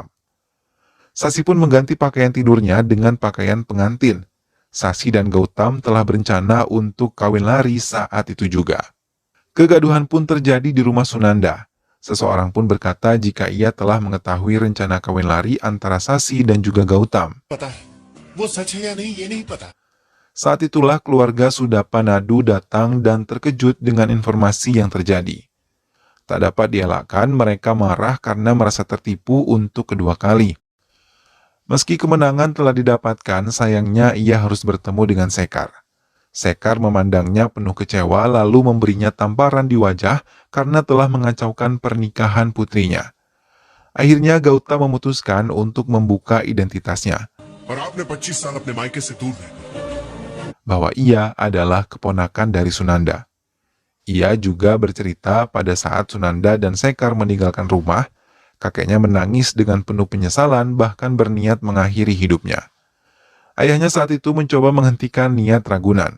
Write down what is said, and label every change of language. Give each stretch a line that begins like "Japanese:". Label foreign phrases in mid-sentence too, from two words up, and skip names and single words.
Indonesian: Sasi pun mengganti pakaian tidurnya dengan pakaian pengantin. Sasi dan Gautam telah berencana untuk kawin lari saat itu juga. Kegaduhan pun terjadi di rumah Sunanda. Seseorang pun berkata jika ia telah mengetahui rencana kawin lari antara Sasi dan juga Gautam.
Hindi: पता वो सच है या नहीं ये नहीं पता।
Indonesian: Saat itulah keluarga Sudapanadu datang dan terkejut dengan informasi yang terjadi. Tak dapat dielakkan, mereka marah karena merasa tertipu untuk kedua kali. Meski kemenangan telah didapatkan, sayangnya ia harus bertemu dengan Sekar. Sekar memandangnya penuh kecewa lalu memberinya tamparan di wajah karena telah mengacaukan pernikahan putrinya. Akhirnya Gautam memutuskan untuk membuka identitasnya,
Hindi: और आपने 25 साल अपने मायके से दूर रहकर
Indonesian: bahwa ia adalah keponakan dari Sunanda. Ia juga bercerita pada saat Sunanda dan Sekar meninggalkan rumah, kakeknya menangis dengan penuh penyesalan bahkan berniat mengakhiri hidupnya. Ayahnya saat itu mencoba menghentikan niat Ragunan.